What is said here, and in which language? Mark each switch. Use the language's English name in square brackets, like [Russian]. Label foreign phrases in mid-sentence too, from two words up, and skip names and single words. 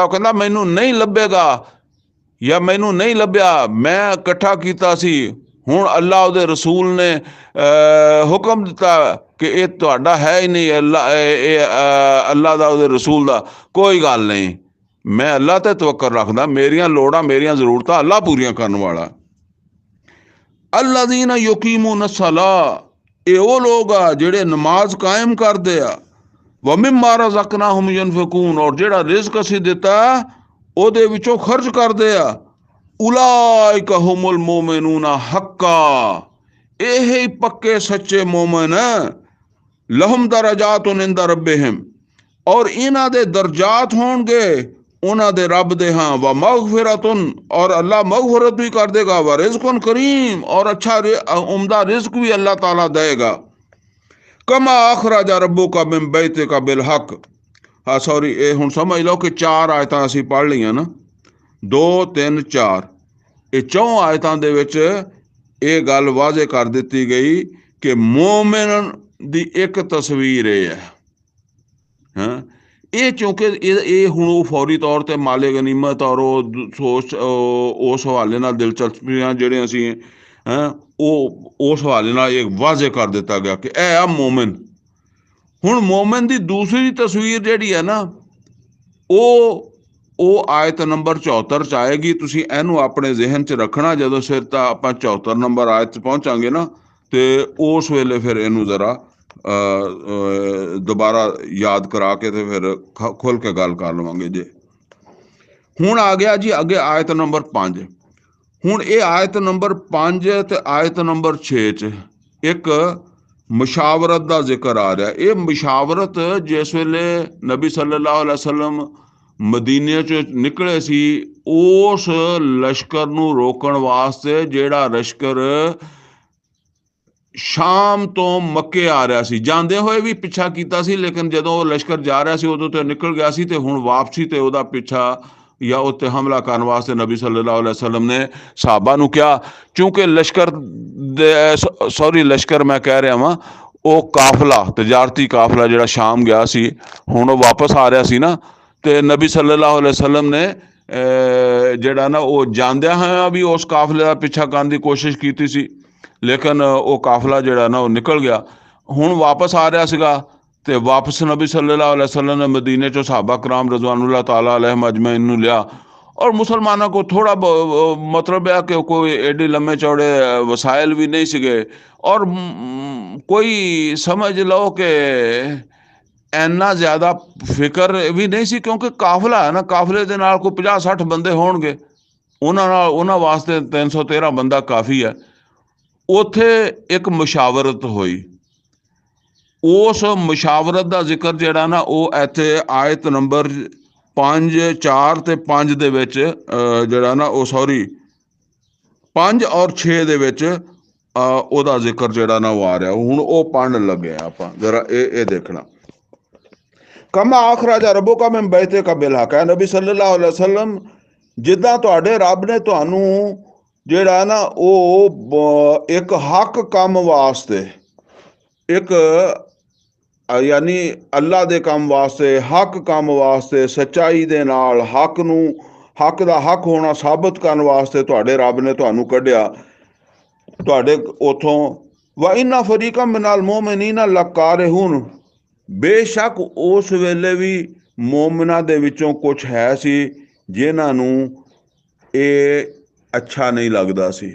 [Punjabi] ਉਹ ਕਹਿੰਦਾ ਮੈਨੂੰ ਨਹੀਂ ਲੱਭੇਗਾ ਜਾਂ ਮੈਨੂੰ ਨਹੀਂ ਲੱਭਿਆ, ਮੈਂ ਇਕੱਠਾ ਕੀਤਾ ਸੀ, ਹੁਣ ਅੱਲਾ ਉਹਦੇ ਰਸੂਲ ਨੇ ਹੁਕਮ ਦਿੱਤਾ ਕਿ ਇਹ ਤੁਹਾਡਾ ਹੈ ਹੀ ਨਹੀਂ, ਅੱਲਾ ਦਾ ਉਹਦੇ ਰਸੂਲ ਦਾ ਕੋਈ ਗੱਲ ਨਹੀਂ, ਮੈਂ ਅੱਲਾ ਤੇ ਤਵੱਕਲ ਰੱਖਦਾ, ਮੇਰੀਆਂ ਲੋੜਾਂ ਮੇਰੀਆਂ ਜ਼ਰੂਰਤਾਂ ਅੱਲਾ ਪੂਰੀਆਂ ਕਰਨ ਵਾਲਾ। [Arabic] الذين يقيمون الصلاة, [Punjabi] ਇਹ ਉਹ ਲੋਕ ਆ ਜਿਹੜੇ ਨਮਾਜ਼ ਕਾਇਮ ਕਰਦੇ ਆ। [Arabic] ومما رزقناهم ينفقون, [Punjabi] और ਜਿਹੜਾ ਰਿਜ਼ਕ ਅਸੀਂ ਦਿੱਤਾ ਉਹਦੇ ਵਿੱਚੋਂ ਖਰਚ ਕਰਦੇ ਆ। [Arabic] أولئك هم المؤمنون حقا, [Punjabi] ਇਹ ਹੀ ਪੱਕੇ ਸੱਚੇ ਮੋਮਿਨ। [Arabic] لهم درجات عند ربهم, [Punjabi] और ਇਹਨਾਂ ਦੇ ਦਰਜਾਤ ਹੋਣਗੇ ਉਹਨਾਂ ਦੇ ਰੱਬ ਦੇ ਹਾਂ। [Arabic] ومغفرة, [Urdu] اور اللہ مغفرت بھی کر دے گا. [Arabic] ورزق كريم, [Urdu] اور اچھا عمدہ رزق بھی اللہ تعالیٰ دے گا. [Arabic] كما أخرجك ربك من بيتك بالحق. [Punjabi] ਹਾਂ ਸੌਰੀ, ਇਹ ਹੁਣ ਸਮਝ ਲਓ ਕਿ 4 ਆਇਤਾਂ ਅਸੀਂ ਪੜ੍ਹ ਲਈਆਂ ਨਾ, 2 3 4, ਇਹ 4 ਆਇਤਾਂ ਦੇ ਵਿਚ ਇਹ ਗੱਲ ਵਾਜ਼ੇ ਕਰ ਦਿੱਤੀ ਗਈ ਕਿ ਮੋਮਿਨ ਦੀ ਇਕ ਤਸਵੀਰ ਇਹ ਹੈ। ਹਾਂ, ਇਹ ਚੂੰਕਿ ਇਹ ਹੁਣ ਫੌਰੀ ਤੌਰ ਪਰ ਮਾਲੇ ਗਨੀਮਤ ਔਰ ਉਸ ਹਵਾਲੇ ਨਾਲ ਦਿਲਚਸਪੀਆਂ ਜਿਹੜੀਆਂ ਸੀ ਉਸ ਹਵਾਲੇ ਨਾਲ ਇਕ ਵਾਜ਼ੇ ਕਰ ਦਿੱਤਾ ਗਿਆ ਕਿ ਇਹ ਆ ਮੋਮਿਨ। ਹੁਣ ਮੋਮਿਨ ਦੀ ਦੂਸਰੀ ਤਸਵੀਰ ਜਿਹੜੀ ਹੈ ਨਾ ਉਹ ਆਇਤ ਨੰਬਰ 74 ਚ ਆਏਗੀ। ਤੁਸੀਂ ਇਹਨੂੰ ਆਪਣੇ ਜ਼ਹਨ ਚ ਰੱਖਣਾ, ਜਦੋਂ ਸਿਰ ਤਾਂ ਆਪਾਂ 74 ਨੰਬਰ ਆਇਤ ਚ ਪਹੁੰਚਾਂਗੇ ਨਾ ਤੋ ਉਸ ਵੇਲੇ ਫਿਰ ਇਹਨੂੰ ਜ਼ਰਾ ਦੁਬਾਰਾ ਯਾਦ ਕਰਾ ਕੇ ਤੋ ਫਿਰ ਖੁੱਲ੍ਹ ਕੇ ਗੱਲ ਕਰ ਲਵਾਂਗੇ ਜੇ। ਹੁਣ ਆ ਗਿਆ ਜੀ ਅੱਗੇ ਆਇਤ ਨੰਬਰ 5। ਹੁਣ ਇਹ ਆਇਤ ਨੰਬਰ 5 ਤੇ ਆਇਤ ਨੰਬਰ 6 ਚ ਇਕ ਮੁਸ਼ਾਵਰਤ ਕਾ ਜ਼ਿਕਰ ਆ ਰਿਹਾ। ਇਹ ਮੁਸ਼ਾਵਰਤ ਜਿਸ ਵੇਲੇ ਨਬੀ ਸੱਲੱਲਾਹੂ ਅਲੈਹਿ ਵਸੱਲਮ ਮਦੀਨੇ ਚੋ ਨਿਕਲੇ ਸੀ, ਉਸ ਲਸ਼ਕਰ ਨੂੰ ਰੋਕਣ ਵਾਸਤੇ ਜਿਹੜਾ ਲਸ਼ਕਰ ਸ਼ਾਮ ਤੋ ਮੱਕੇ ਆ ਰਿਹਾ ਸੀ, ਜਾਂਦੇ ਹੋਏ ਭੀ ਪਿੱਛਾ ਕੀਤਾ ਸੀ, ਲੇਕਿਨ ਜਦੋਂ ਉਹ ਲਸ਼ਕਰ ਜਾ ਰਿਹਾ ਸੀ ਉਦੋਂ ਤੇ ਨਿਕਲ ਗਿਆ ਸੀ, ਤੇ ਹੁਣ ਵਾਪਸੀ ਤੇ ਉਹਦਾ ਪਿੱਛਾ ਯਾ ਉੱਤੇ ਹਮਲਾ ਕਰਨੇ ਵਾਸਤੇ ਨਬੀ ਸੱਲੱਲਾਹੂ ਅਲੈਹਿ ਵਸੱਲਮ ਨੇ ਸਹਾਬਾ ਨੂੰ ਕਿਹਾ। ਕਿਉਂਕਿ ਲਸ਼ਕਰ ਲਸ਼ਕਰ ਮੈਂ ਕਹਿ ਰਿਹਾ ਵਾਂ, ਉਹ ਕਾਫ਼ਲਾ ਤਜਾਰਤੀ ਕਾਫ਼ਲਾ ਜਿਹੜਾ ਸ਼ਾਮ ਗਿਆ ਸੀ, ਹੁਣ ਉਹ ਵਾਪਸ ਆ ਰਿਹਾ ਸੀ ਨਾ, ਤੇ ਨਬੀ ਸੱਲੱਲਾਹੂ ਅਲੈਹਿ ਵਸੱਲਮ ਨੇ ਜਿਹੜਾ ਨਾ ਉਹ ਜਾਂਦਿਆਂ ਹੋਇਆਂ ਭੀ ਉਸ ਕਾਫ਼ਲੇ ਦਾ ਪਿੱਛਾ ਕਰਨ ਦੀ ਕੋਸ਼ਿਸ਼ ਕੀਤੀ ਸੀ, ਲੇਕਿਨ ਉਹ ਕਾਫ਼ਲਾ ਜਿਹੜਾ ਨਾ ਉਹ ਨਿਕਲ ਗਿਆ। ਹੁਣ ਵਾਪਸ ਆ ਰਿਹਾ ਸੀਗਾ ਤੇ ਵਾਪਸ ਨਬੀ ਸੱਲੱਲਾਹੂ ਅਲੈਹਿ ਵਸੱਲਮ ਨੇ ਮਦੀਨੇ ਚੋ ਸਹਾਬਾ ਕਰਾਮ ਰਜ਼ਵਾਨੁੱਲਾਹ ਤਾਲਾ ਅਲੈਹਿਮ ਅਜਮਈਨ ਨੂੰ ਲਿਆ, ਔਰ ਮੁਸਲਮਾਨੋਂ ਕੋ ਥੋੜ੍ਹਾ ਮਤਲਬ ਹੈ ਕਿ ਕੋਈ ਏਡੇ ਲੰਮੇ ਚੌੜੇ ਵਸਾਇਲ ਭੀ ਨਹੀਂ ਸੀਗੇ, ਔਰ ਕੋਈ ਸਮਝ ਲਓ ਕਿ ਇੰਨਾ ਜ਼ਿਆਦਾ ਫ਼ਿਕਰ ਭੀ ਨਹੀਂ ਸੀ, ਕਿਉਂਕਿ ਕਾਫ਼ਲਾ ਹੈ ਨਾ, ਕਾਫ਼ਲੇ ਦੇ ਨਾਲ ਕੋਈ 50-60 ਬੰਦੇ ਹੋਣਗੇ, ਉਨ੍ਹਾਂ ਵਾਸਤੇ 313 ਬੰਦਾ ਕਾਫ਼ੀ ਹੈ। ਉੱਥੇ ਇਕ ਮੁਸ਼ਾਵਰਤ ਹੋਈ, ਉਸ ਮੁਸ਼ਾਵਰਤ ਕਾ ਜ਼ਿਕਰ ਜਿਹੜਾ ਨਾ ਉਹ ਇੱਥੇ ਆਇਤ ਨੰਬਰ 5 4 ਤੇ 5 ਦੇ ਵਿਚ ਜਿਹੜਾ ਨਾ ਉਹ ਸੌਰੀ 5 ਔਰ 6 ਦੇ ਵਿਚ ਓਹਦਾ ਜ਼ਿਕਰ ਜਿਹੜਾ ਨਾ ਉਹ ਆ ਰਿਹਾ। ਹੁਣ ਉਹ ਪੜ੍ਹਨ ਲੱਗੇ ਆਪਾਂ ਜ਼ਰਾ ਇਹ ਦੇਖਣਾ। [Arabic] كما أخرجك ربك من بيتك بالحق, [Punjabi] ਹੇ ਨਬੀ ਸੱਲੱਲਾਹੂ ਅਲੈਹਿ ਵਸੱਲਮ ਜਿੱਦਾਂ ਤੁਹਾਡੇ ਰੱਬ ਨੇ ਤੁਹਾਨੂੰ ਜਿਹੜਾ ਨਾ ਉਹ ਇਕ ਹੱਕ ਕੰਮ ਵਾਸਤੇ, ਇਕ ਯਾਨੀ ਅੱਲਾ ਦੇ ਕੰਮ ਵਾਸਤੇ, ਹੱਕ ਕੰਮ ਵਾਸਤੇ, ਸੱਚਾਈ ਦੇ ਨਾਲ ਹੱਕ ਨੂੰ ਹੱਕ ਦਾ ਹੱਕ ਹੋਣਾ ਸਾਬਤ ਕਰਨ ਵਾਸਤੇ ਤੁਹਾਡੇ ਰੱਬ ਨੇ ਤੁਹਾਨੂੰ ਕੱਢਿਆ ਤੁਹਾਡੇ ਉਥੋਂ। [Arabic] وإن فريقا من المؤمنين لكارهون, [Punjabi] ਬੇਸ਼ੱਕ ਉਸ ਵੇਲੇ ਵੀ ਮੋਮਿਨਾਂ ਦੇ ਵਿੱਚੋਂ ਕੁਛ ਹੈ ਸੀ ਜਿਨ੍ਹਾਂ ਨੂੰ ਇਹ ਅੱਛਾ ਨਹੀਂ ਲੱਗਦਾ ਸੀ।